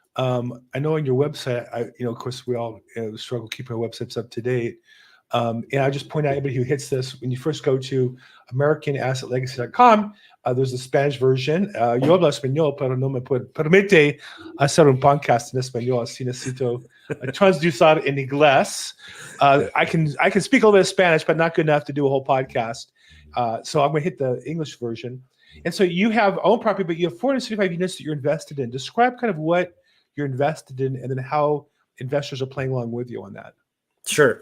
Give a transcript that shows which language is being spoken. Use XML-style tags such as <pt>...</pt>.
<en>I know on your website, of course, we all struggle keeping our websites up to date. And I just point out, anybody who hits this, when you first go to AmericanAssetLegacy.com, there's a Spanish version.</en> <es>Yo hablo español, pero no me permite hacer un podcast en español. Así necesito transducir en inglés.</es> <en>I can speak a little bit of Spanish, but not good enough to do a whole podcast. So I'm going to hit the English version. And so you have own property, but you have 475 units that you're invested in. Describe kind of what you're invested in, and then how investors are playing along with you on that. Sure.</en>